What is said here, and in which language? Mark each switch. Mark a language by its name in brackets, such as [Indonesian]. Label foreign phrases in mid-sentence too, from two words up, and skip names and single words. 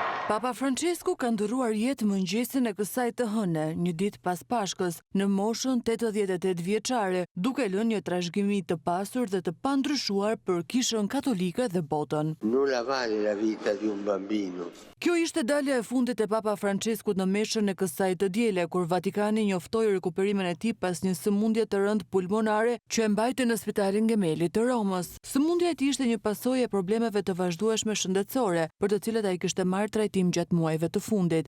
[Albanian] Papa Francesku ka ndëruar jetë mëngjesin e kësaj të hëne, një ditë pas Pashkës, në moshën 88 vjeçare, duke lënë një trashëgimi të pasur dhe të pandryshuar për Kishën Katolike dhe botën. [Italian] Nulla vale la vita di un bambino. [Albanian] Kjo ishte dalja e fundit e Papa Franceskut në meshën e kësaj të diele, kur Vatikani njoftoi rikuperimin e tij pas një sëmundje të rëndë pulmonare që e mbajti në Spitalin Gemelli të Romës. Sëmundja e tij ishte një pasojë e problemeve të vazhdueshme shëndetësore, për të cilat ai kishte marrë trajtim gjatë muajve të fundit.